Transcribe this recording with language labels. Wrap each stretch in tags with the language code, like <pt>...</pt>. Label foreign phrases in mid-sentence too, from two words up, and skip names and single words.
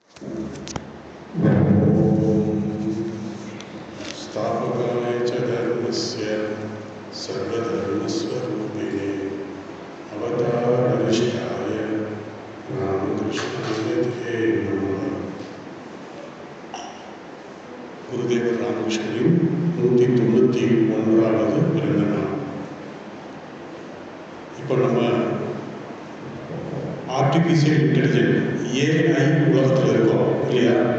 <sa>स्थापकाय च धर्मस्य सर्वधर्मस्वरूपिणे अवतारनिष्ठाय रामकृष्णाय ते नमः.</sa> <ta>குருதேவர் ராமகிருஷ்ணனின் 191வது பிறந்த நாள். இப்போ நம்ம</ta> <en>artificial intelligent AI</en> <ta>உலகத்தில் இருக்கோம் இல்லையா?</ta>